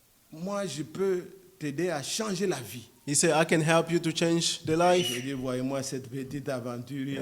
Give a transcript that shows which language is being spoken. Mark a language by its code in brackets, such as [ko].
[fr] Moi, je peux t'aider à changer la vie. [en] He said, I can help you to change the life. [fr] J'ai dit, voyez-moi cette petite aventure.